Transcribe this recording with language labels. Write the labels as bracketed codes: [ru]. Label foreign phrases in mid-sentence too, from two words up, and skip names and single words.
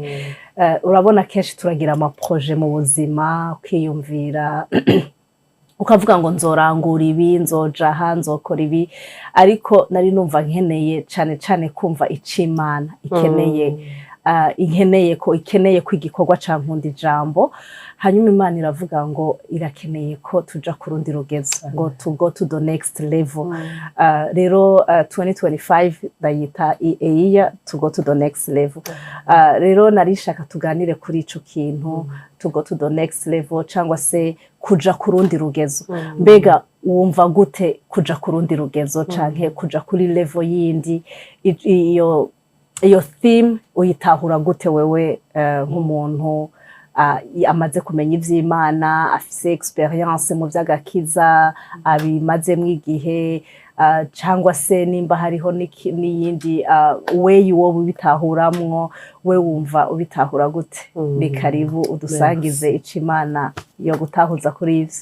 [rn] Urabona kenshi turagira amaproje mu buzima, ukiyumvira ukavuga ngo nzorangura ibi, nzoja aha, nzokora ibi, ariko nari numva nkeneye cane cane kumva ico Imana ikeneye ko igikorwa ca nkunda ijambo. Hanyuma Imana iravuga ngo irakeneye ko tuja ku rundi rugezo, ngo [en] to go to the next level. [rn] Rero 2025 ndayita [en] a year to go to the next level. [rn] Rero narishaka tuganire kuri ico kintu, [en] to go to the next level, [rn] cyangwa se kuja ku rundi rugezo. Mbega wumva gute kuja ku rundi rugezo, canke kuja kuri level yindi? Iyo theme uyitahura gute wewe nk'umuntu amaze kumenya ivy'Imana, afise experience mu vy'agakiza, abimazemwo igihe, cyangwa se nimba hariho n'iyindi way wowe ubitahuramwo we wumva ubitahura gute ni karibu udusangize icimana yo gutahuza kuri ivyo.